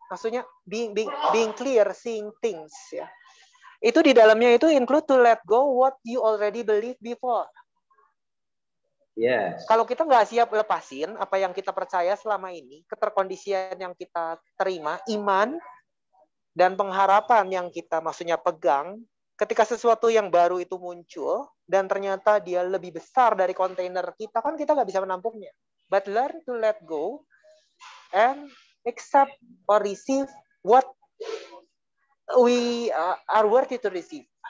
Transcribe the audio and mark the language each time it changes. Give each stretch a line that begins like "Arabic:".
Indonesian: Maksudnya
English: being clear, seeing things, ya.
Indonesian: Itu di dalamnya itu
English: include to let go what you already believe before. Yes.
Indonesian: Kalau kita nggak siap lepasin apa yang kita percaya selama ini, keterkondisian yang kita terima, iman dan pengharapan yang kita maksudnya pegang, ketika sesuatu yang baru itu muncul dan ternyata dia lebih besar dari kontainer kita, kan kita nggak bisa menampungnya.
English: But learn to let go and accept or receive what we are worthy to receive.